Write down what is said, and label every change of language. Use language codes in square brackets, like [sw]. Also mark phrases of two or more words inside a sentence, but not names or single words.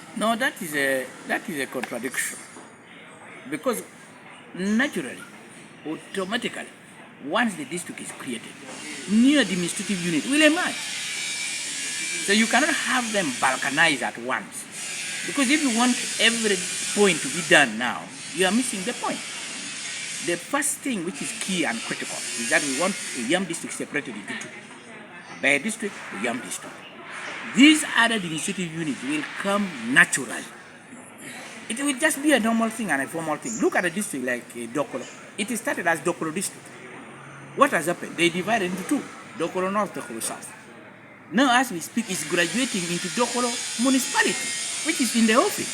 [en] No, that is a contradiction. Because naturally, automatically, once the district is created, new administrative unit will emerge. So you cannot have them balkanize at once. Because if you want every point to be done now, you are missing the point. The first thing which is key and critical is that we want Oyam district separated into two. Aber district, Oyam district. These other administrative units will come naturally. It will just be a normal thing and a formal thing. Look at a district like Dokolo. It started as Dokolo district. What has happened? They divided into two, Dokolo North, Dokolo South. Now, as we speak, it's graduating into Dokolo municipality, which is in the office.